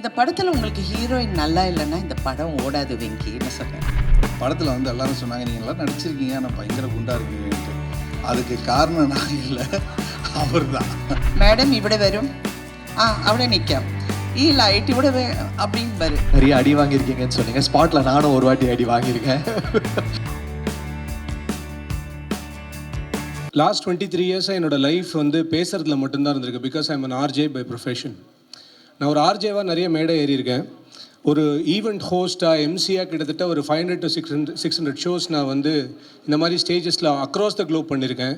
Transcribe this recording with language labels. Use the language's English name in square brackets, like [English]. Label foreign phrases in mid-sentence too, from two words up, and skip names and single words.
[Tamil] இந்த படத்தில் உங்களுக்கு ஹீரோயின் நல்லா இல்லைன்னா இந்த படம் ஓடாது வெங்கின்னு சொன்னேன். படத்தில் வந்து எல்லாரும் சொன்னாங்க, நீங்கள் எல்லாம் நடிச்சிருக்கீங்க ஆனால் பயங்கர குண்டாக இருக்கீங்கன்ட்டு. அதுக்கு காரணம் நான் இல்லை, அவர் தான். [Malayalam] மேடம் ഇവിടെ വരും, അവിടെ നിൽക്കാം, ഈ ലൈറ്റ് ഇവിടെ அப்படின்பாரு. [Tamil] நிறைய அடி வாங்கியிருக்கீங்கன்னு சொன்னீங்க. ஸ்பாட்டில் நானும் ஒரு வாட்டி அடி வாங்கியிருக்கேன். [English] last 23 years [Tamil] என்னோடய லைஃப் வந்து பேசுகிறதுல மட்டும்தான் இருந்திருக்கு. [English] because I'm an RJ by profession. [Tamil] நான் ஒரு ஆர்ஜேவாக நிறைய மேடை ஏறியிருக்கேன். ஒரு [English] event host [Tamil] எம்சியாக கிட்டத்தட்ட ஒரு 500 to 600 ஷோஸ் நான் வந்து இந்த மாதிரி ஸ்டேஜஸில் [English] across the globe [Tamil] பண்ணியிருக்கேன்.